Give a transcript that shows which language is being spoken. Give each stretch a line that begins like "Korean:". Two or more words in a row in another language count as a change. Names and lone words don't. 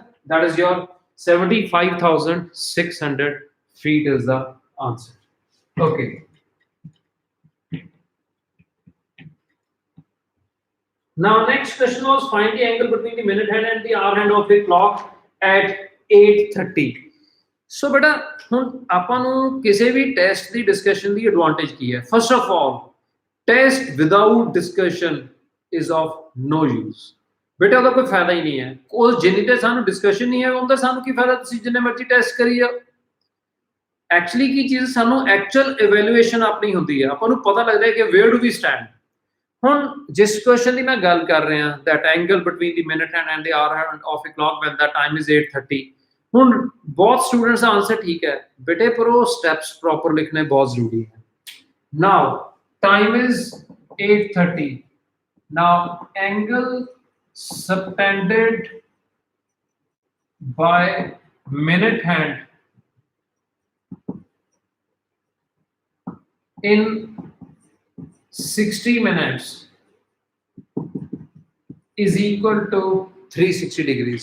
English: That is your 75,600 feet is the answer. Okay. Now next question was find the angle between the minute hand and the hour hand of a clock at 8:30.
Punjabi: So beta ਹੁਣ ਆਪਾਂ ਨੂੰ ਕਿਸੇ ਵੀ ਟੈਸਟ ਦੀ ਡਿਸਕਸ਼ਨ ਦੀ ਐਡਵਾਂਟੇਜ ਕੀ ਹੈ?
English: first of all test without discussion is of no use.
Punjabi: ਬੇਟਾ ਉਹਦਾ ਕੋਈ ਫਾਇਦਾ ਹੀ ਨਹੀਂ ਹੈ। ਉਹ ਜਿੰਨੀ ਤੇ ਸਾਨੂੰ ਡਿਸਕਸ਼ਨ ਨਹੀਂ ਹੈ ਉਹਦਾ ਸਾਨੂੰ ਕੀ ਫਾਇਦਾ, ਤੁਸੀਂ ਜਿੰਨੇ ਮਰਜ਼ੀ ਟੈਸਟ ਕਰੀ ਜਾਓ। ਐਕਚੁਅਲੀ ਕੀ ਚੀਜ਼ ਸਾਨੂੰ
English: actual evaluation
Punjabi: ਆਪਣੀ ਹੁੰਦੀ ਹੈ, ਆਪਾਂ ਨੂੰ ਪਤਾ ਲੱਗਦਾ ਹੈ ਕਿ
English: where do we stand.
Punjabi: ਹੁਣ ਜਿਸ ਕੁਐਸਚਨ ਦੀ ਮੈਂ ਗੱਲ ਕਰ ਰਿਹਾ
English: that angle between the minute hand and the hour hand of a clock when the time is 8:30,
Punjabi: ਹੁਣ ਬਹੁਤ ਸਟੂਡੈਂਟਸ ਦਾ ਆਨਸਰ ਠੀਕ ਹੈ ਬੇਟੇ, ਪਰ ਉਹ
English: steps proper
Punjabi: ਲਿਖਣੇ ਬਹੁਤ ਜ਼ਰੂਰੀ ਹੈ।
English: now time is 8:30, now angle subtended by minute hand in 60 minutes is equal to 360 degrees.